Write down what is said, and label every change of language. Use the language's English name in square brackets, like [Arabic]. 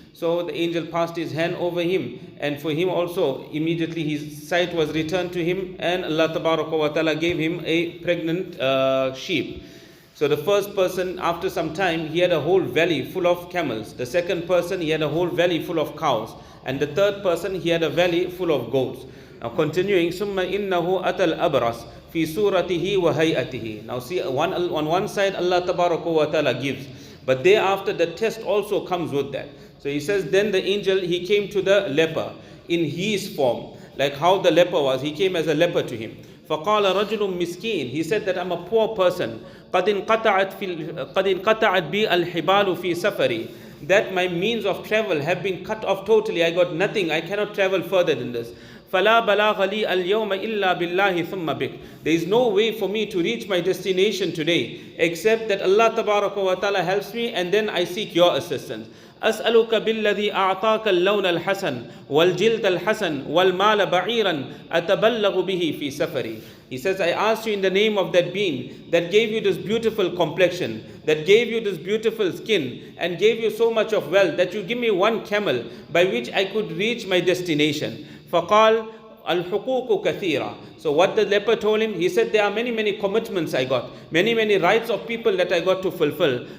[English] So the angel passed his hand over him, and for him also immediately his sight was returned to him, and Allah tabaraka wa ta'ala gave him a pregnant sheep. So the first person, after some time, he had a whole valley full of camels. The second person, he had a whole valley full of cows. And the third person, he had a valley full of goats. Now continuing, [Arabic] ثُمَّ إِنَّهُ أَتَى الْأَبْرَصِ فِي سُورَتِهِ وَهَيْئَتِهِ. [English] Now see, on one side, Allah tabaraka wa ta'ala gives. But thereafter, the test also comes with that. So he says, then the angel, he came to the leper in his form. Like how the leper was, he came as a leper to him. [Arabic] فَقَالَ رَجُلٌ مِسْكِينٌ. [English] He said that I'm a poor person. [Arabic] قَدْ انْقَطَعَتْ بِي الْحِبَالُ فِي سَفَرِي. [English] That my means of travel have been cut off totally. I got nothing. I cannot travel further than this. [Arabic] فَلَا بَلَاغَ لِي الْيَوْمَ إِلَّا بِاللَّهِ ثُمَّ بِكَ. [English] There is no way for me to reach my destination today except that Allah tabaraka wa ta'ala helps me, and then I seek your assistance. [Arabic] أسألك بالذي أعطاك اللون الحسن والجلد الحسن والمال بعيرا أتبلغ به في سفري. [English] He says, I asked you in the name of that being that gave you this beautiful complexion, that gave you this beautiful skin, and gave you so much of wealth, that you give me one camel by which I could reach my destination. [Arabic] فقال الحقوق كثيرة. [English] So what the leper told him, he said, there are many commitments I got, many rights of people that I got to fulfill.